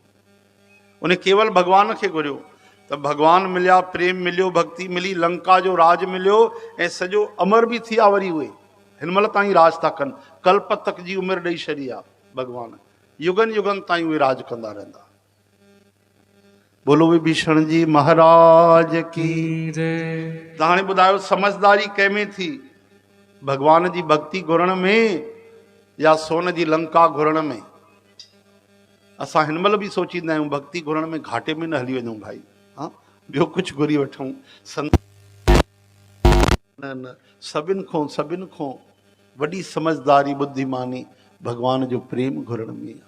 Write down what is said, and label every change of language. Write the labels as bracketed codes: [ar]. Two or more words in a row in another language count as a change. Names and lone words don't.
[sd] उन केवल भॻवान खे घुरियो त भॻवान मिलिया, प्रेम मिलियो, भक्ति मिली, लंका जो राज मिलियो ऐं सॼो अमर बि थी विया। वरी उहे हिन महिल ताईं राज था कनि, कल्प तक जी उमिरि ॾेई छॾी आहे भॻवान, युगनि युगनि ताईं उहे राज कंदा रहंदा। [hi] बोलो विभीषण जी महाराज की जय। [sd] त हाणे ॿुधायो समझदारी कंहिंमें थी, भॻवान जी भक्ति घुरण में या सोन जी लंका घुरण में? असां हिन महिल बि सोचींदा आहियूं भक्ति घुरण में घाटे में न हली वञूं भाई, हा ॿियो कुझु घुरी वठूं। न न, सभिनि खां वॾी समझदारी बुद्धिमानी भॻवान जो प्रेम घुरण में आहे।